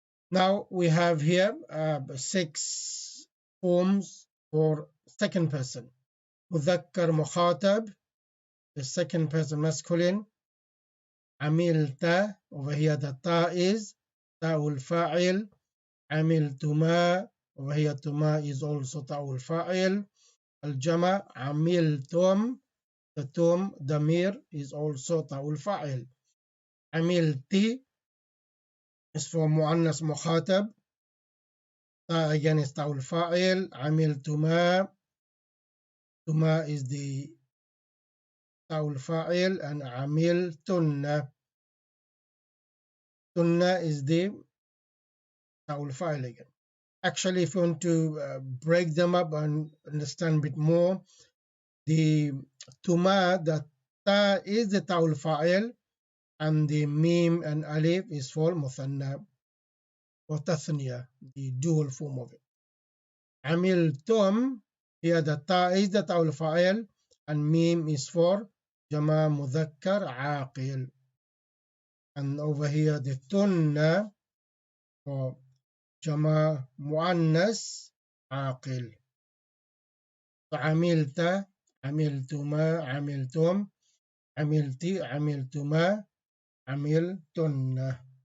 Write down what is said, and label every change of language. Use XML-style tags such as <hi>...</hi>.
<en>Now we have here 6 forms for second person.</en> <ar>مذكر مخاطب,</ar> <en>the second person masculine. عملت, over here the ta is تاء الفاعل. عملتما, over here تما is also تاء الفاعل. الجمع عملتم, the tum ضمير is also تاء الفاعل. عملتي is for</en> <ar>مؤنث مخاطب,</ar> <en>تا again is تاء الفاعل. عملتما, تما is the تاء الفاعل, and عملتن, تن is the تاء الفاعل again. Actually, if you want to break them up and understand a bit more, the tuma, the ta is the تاء الفاعل, and the mim and alif is for مثنى or tathniya, the dual form of it. عملتم, here the ta is the تاء الفاعل, and mim is for</en> <ar>جمع مذكر عاقل.</ar> <en>And over here the tunna for</en> <ar>جمع مؤنث عاقل. عملت, عملتما, عملتم, عملتي, عملتما, عملتن.</ar>